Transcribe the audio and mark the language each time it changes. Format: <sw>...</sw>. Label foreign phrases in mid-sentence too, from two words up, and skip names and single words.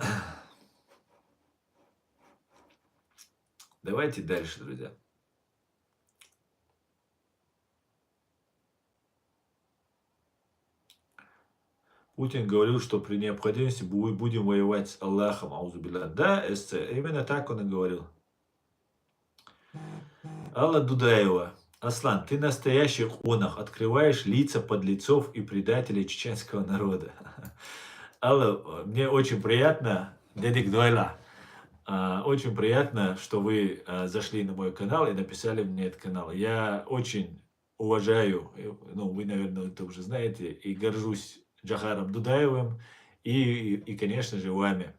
<ru>Давайте дальше, друзья. Путин говорил, что при необходимости мы будем воевать с Аллахом. Аузубилля. Да, СЦ, именно так он и говорил. Алла Дудаева. Аслан, ты настоящий хонах, открываешь лица подлецов и предателей чеченского народа. Алла, мне очень приятно, Дедик Дуайла, очень приятно, что вы зашли на мой канал и написали мне этот канал. Я очень уважаю, ну, вы, наверное, это уже знаете, и горжусь Джахаром Дудаевым и, конечно же, вами.</ru>